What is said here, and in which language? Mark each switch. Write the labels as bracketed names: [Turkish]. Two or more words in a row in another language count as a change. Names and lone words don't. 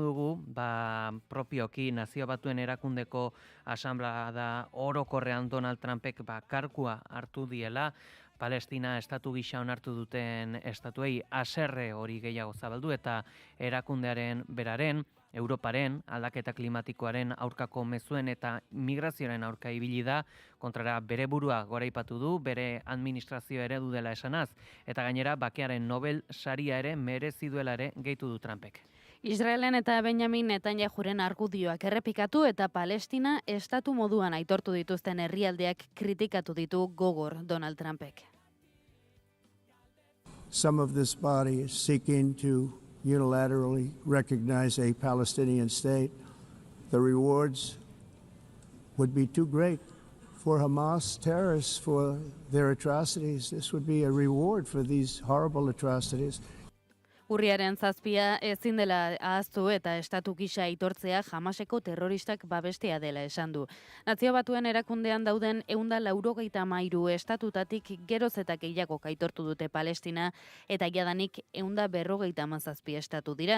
[Basque] dugu, propioki Nazio Batuen Erakundeko asanblada orokorrean Donald Trumpek karkua hartu diela, Palestina estatu gisa onartu duten estatuei haserre hori gehiago zabaldu eta erakundearen beraren Europaren aldaketa klimatikoaren aurkako mezuen eta migrazioaren aurka ibili da, kontrara bere burua goraipatu du, bere administrazio eredu dela esanaz, eta gainera bakearen Nobel saria ere merezi duela ere gehitu du Trumpek. Israelen eta Benjamin Netanyahuren argudioak errepikatu eta Palestina estatu moduan aitortu dituzten herrialdeak kritikatu ditu gogor Donald Trumpek. [English] Some of this body is seeking to unilaterally recognize a Palestinian state. The rewards would be too great for Hamas terrorists for their atrocities. This would be a reward for these horrible atrocities. [Basque] Urriaren 7 ezin dela ahaztu eta estatu gisa aitortzea Hamaseko terroristak babestea dela esan du. Nazio Batuen erakundean dauden 193 estatutatik geroz eta gehiago aitortu dute Palestina eta jadanik 157 estatu dira.